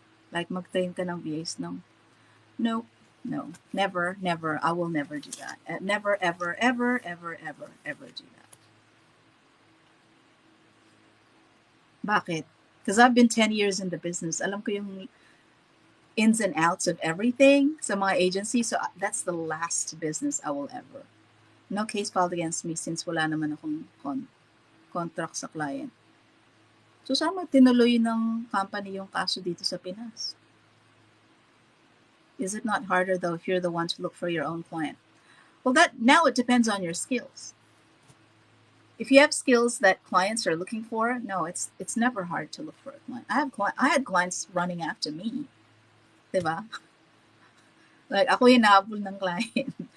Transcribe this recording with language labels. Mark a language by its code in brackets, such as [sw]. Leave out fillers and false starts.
[tl] Like mag-train ka ng VAs, no? [en] No. No. Never, never. I will never do that. Never, ever, ever, ever, ever, ever do that. [tl] Bakit? [en] Because I've been 10 years in the business. [tl] Alam ko yung [en] ins and outs of everything [tl] sa mga agency. [en] So that's the last business I will ever. No case filed against me since [tl] wala naman akong contract sa client. So saan tinuloy ng company yung kaso dito sa Pinas? [en] Is it not harder though if you're the one to look for your own client? Well, now it depends on your skills. If you have skills that clients are looking for, no, it's never hard to look for a client. I had clients running after me. [tl] Diba? [en] Like, [tl] ako yung nahabol ng client.